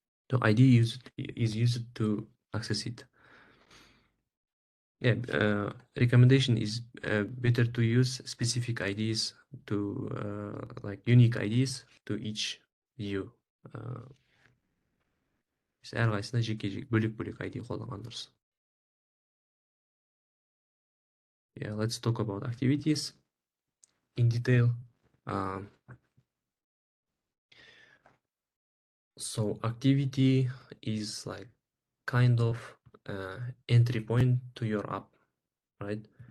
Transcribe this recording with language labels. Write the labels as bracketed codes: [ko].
[en] The ID is used to access it. Yeah, recommendation is better to use specific IDs to like unique IDs to each view. [kk] Әрқайсысына жеке-жеке бөлек-бөлек ID қолданған дұрыс. [en] Yeah, let's talk about activities in detail. So activity is like kind of entry point to your app, right?